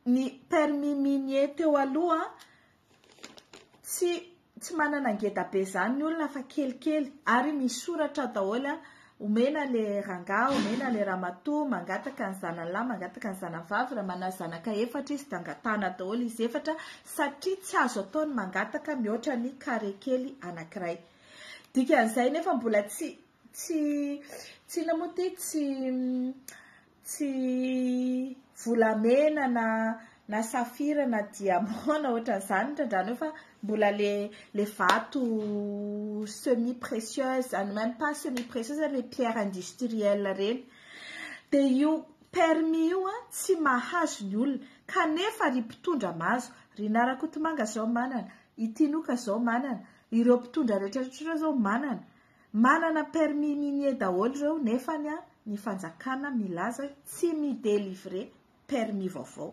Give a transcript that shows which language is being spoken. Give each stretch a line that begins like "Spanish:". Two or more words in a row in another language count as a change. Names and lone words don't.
Malagasy: ny
French: permis minier
Malagasy: teo aloha tsy manana ngeda be zany ny olona fa kelikely ary misoratra daholo omena le ranga, omena le ramatoa mangataka ny zanany mangataka ny zanany vavy raha mana zanaka efatra izy dangatana daholo izy efatra satria tsy azo ataony mangataka mihoatra ny kare kely anankiray. Dikan'izay nefa mbola tsy namoty tsy volamena na safira na diamant na ohatran'izany trandrano fa mbola le vato
French: semi précieuse, même pas semi précieuse, les pierres industrielles
Malagasy: reny. De io permis io tsy mahazo ny olona kanefa ry mpitondra mahazo, ry Narakotomanga zao manana, Itinoka zao manana, ireo mpitondra rehetrarehetra zao manana
French: permis minier
Malagasy: daholo reo nefa ny fanjakana milaza tsy midélivrer permis vaovao.